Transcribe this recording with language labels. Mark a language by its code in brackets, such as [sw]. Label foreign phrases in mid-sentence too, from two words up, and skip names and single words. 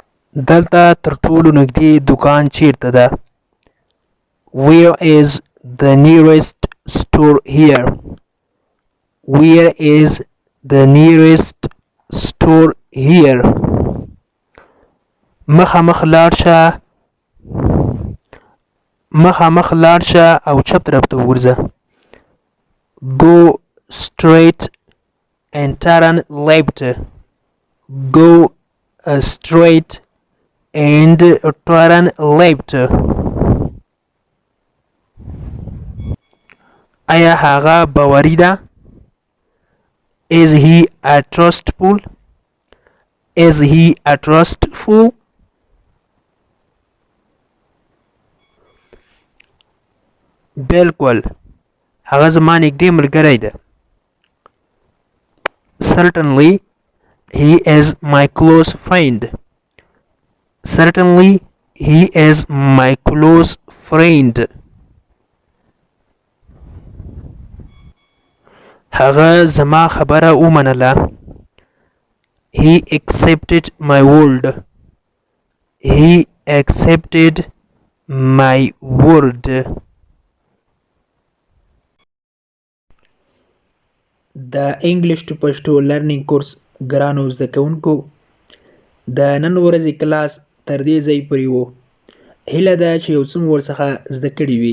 [ps] دلته تر ټولو نږدې دکان چیرته ده؟ [en] Where is the nearest store here? Where is the nearest store here? [ps] مخامخ لاړ شه او چپ طرف ته ورځه. [en] Go straight and turn left. Go straight and turn left. [ps] آیا هغه باوري ده؟ [en] Is he a trustful? Is he a trustful? [ps] بالکل هغه زما نږدې ملګری ده. [en] Certainly he is my close friend. Certainly he is my close friend. [ps] هغه زما خبره ومنله. [en] He accepted my word. He accepted my word. [ps] د [en] English to Pashto learning course [ps] ګرانو زده کوونکو، د نن ورځې کلاس تر دې ځای پورې و. هیله ده چې یو څه مو ورڅخه زده کړي وي.